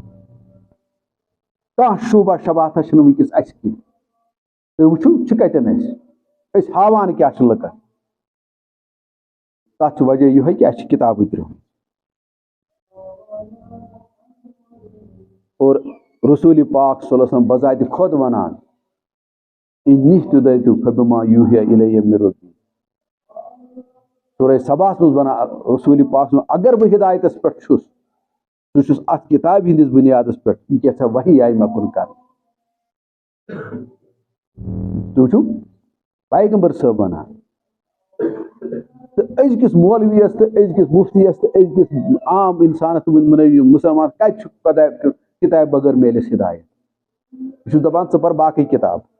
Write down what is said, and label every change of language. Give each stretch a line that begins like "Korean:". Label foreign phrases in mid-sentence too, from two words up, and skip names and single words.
Kashmiri: کانٛہہ شوبہ شباتھا چھُنہٕ وٕنکٮ۪س اَسہِ کینٛہہ تُہۍ وٕچھِو چھِ کتٮ۪ن أسۍ ہاوان کیٛاہ چھُ لُکن تتھ چھُ وجہ یِہوٚے کہِ اَسہِ چھِ کتابٕے ترٛٲمٕژ اور رسول پاک
Arabic: صلی اللہ علیہ وسلم
Kashmiri: بذاتِ خود ونان
Arabic: انی اہتدیت فبما یوحی الی من ربی
Kashmiri: سورہ سباہس منٛز ونان رسول پاک اگر بہٕ ہدایتس پٮ۪ٹھ چھُس بہٕ چھُس اتھ کتابہِ ہٕنٛدِس بُنیادس پٮ۪ٹھ یہِ کیٛاہ سا وحی آیہِ مےٚ کُن کرنہٕ تُہۍ وٕچھِو پیغمبر صٲب ونان تہٕ أزکِس مولوِیس تہٕ أزکِس مفتیس تہٕ أزکِس عام انسانس مُسلمان کتہِ چھُ کتابہِ بغٲر میلٮ۪س ہدایت بہٕ چھُس دپان ژٕ پر باقٕے کتاب